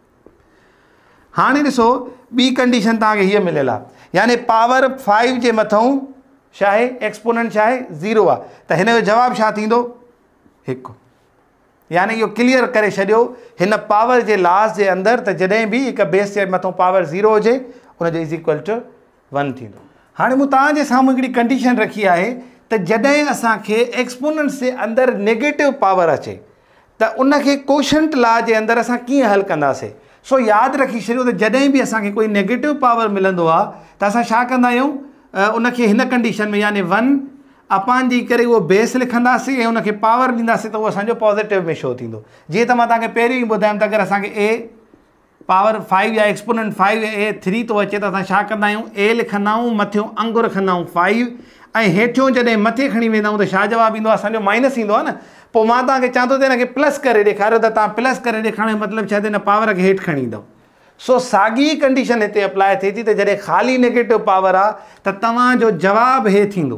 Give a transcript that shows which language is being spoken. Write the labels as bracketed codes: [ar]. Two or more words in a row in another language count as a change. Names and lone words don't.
[sd] हाणे ॾिसो, ॿी कंडीशन तव्हांखे हीअ मिलियल आहे, यानी पावर 5 जे मथां छा आहे, एक्सपोनेंट छा आहे, 0 आहे, त हिन जो जवाबु छा थींदो, 1। यानी इहो क्लियर करे छॾियो हिन पावर जे लॉस जे अंदरि, त जॾहिं बि हिकु बेस जे मथां पावर 0 हुजे उनजो [en] is equal to [sd] 1 थींदो। हाणे मूं तव्हांजे साम्हूं हिकिड़ी कंडीशन रखी आहे त जॾहिं असांखे एक्सपोनेंट्स जे अंदरि [en] नेगेटिव पावर [sd] अचे त उनखे [en] quotient law [sd] जे अंदरि असां कीअं हल कंदासीं। सो यादि रखी छॾियो त जॾहिं बि असांखे कोई [en] negative power [sd] मिलंदो आहे त असां छा कंदा आहियूं, उनखे हिन कंडीशन में यानी 1 अपान जी करे उहो बेस लिखंदासीं ऐं उनखे पावर ॾींदासीं त उहो असांजो पॉज़िटिव में शो थींदो। जीअं त मां तव्हांखे पहिरियों ई ॿुधायमि त अगरि असांखे [en] a power [sd] 5 या एक्सपोनेंट 5 ए 3 थो अचे त असां छा कंदा आहियूं, ए लिखंदा आहियूं, मथियों अंग रखंदा आहियूं 5, ऐं हेठियों जॾहिं मथे खणी वेंदा आहियूं त छा जवाबु ईंदो आहे, असांजो माइनस ईंदो आहे न। पोइ मां तव्हांखे चवां थो त हिनखे प्लस करे ॾेखारियो, त तव्हां प्लस करे ॾेखारण जो मतिलबु छा आहे, हिन पावर खे हेठि खणी ईंदव। सो साॻी कंडीशन हिते अप्लाई थिए थी त जॾहिं ख़ाली [en] negative power [sd] आहे त तव्हांजो जवाबु हे थींदो।